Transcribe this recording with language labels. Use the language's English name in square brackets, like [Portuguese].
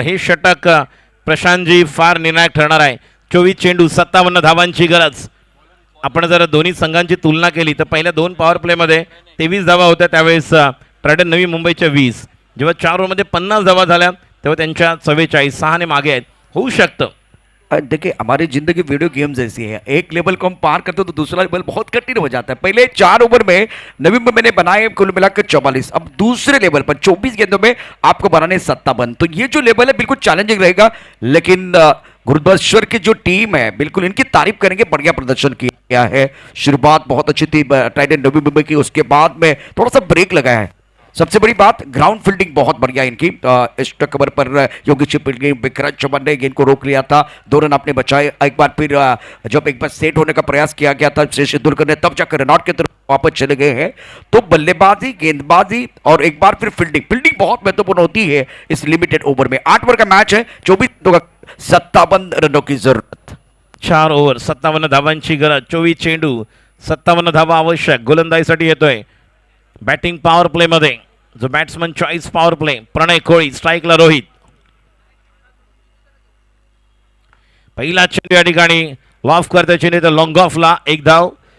[Marathi] हे षटक प्रशांतजी फार निर्णायक ठरणार आहे. 24 चेंडू 57 धावांची गरज. आपण जर दोन्ही संघांची तुलना केली तर पहिल्या 2 पॉवर प्लेमध्ये 23 धावा होत्या, त्यावेळेस ट्रायडन नवी मुंबईच्या 20. जेव्हा 4 ओव्हरमध्ये 50 धावा झाल्या तेव्हा त्यांच्या 44, 6 ने मागे आहेत. होऊ शकतं. [Hindi] देखिए हमारी जिंदगी वीडियो गेम जैसी है, एक लेवल को हम पार करते हो तो दूसरा लेवल बहुत कठिन हो जाता है। पहले 4 ओवर में नवी मुंबई ने बनाए कुल मिलाकर 44, अब दूसरे लेवल पर 24 गेंदों में आपको बनाने 57। तो ये जो लेवल है बिल्कुल चैलेंजिंग रहेगा, लेकिन गुरुद्वाश्वर की जो टीम है बिल्कुल इनकी तारीफ करेंगे, बढ़िया प्रदर्शन किया है। शुरुआत बहुत अच्छी थी ट्राइडेंट नवी मुंबई की, उसके बाद में थोड़ा सा ब्रेक लगा है। सबसे बड़ी बात ग्राउंड फील्डिंग बहुत बढ़िया इनकी। एक्स्ट्रा कवर पर योगेश विक्रांत चौहान ने गेंद को रोक लिया था, 2 रन आपने बचाए। एक बार फिर जब एक बार सेट होने का प्रयास किया गया था शेष दुलकर ने, तब जाकर रनआउट की तरफ वापस चले गए हैं। तो बल्लेबाजी, गेंदबाजी और एक बार फिर फील्डिंग बहुत महत्वपूर्ण होती है इस लिमिटेड ओवर में। 8 ओवर का मैच है, 24 57 रनों की जरूरत। [Marathi] 4 ओव्हर 57 धावांची गरज. 24 चेंडू 57 धावा आवश्यक. गोलंदाजीसाठी येतोय बॅटिंग पॉवर प्ले मध्ये जो बॅट्समन चॉईस पॉवर प्ले. प्रणय कोळी, स्ट्राईकला रोहित. पहिला चेंडू या ठिकाणी वाफ करते चेंडू तर लॉंग ऑफला 1 धाव.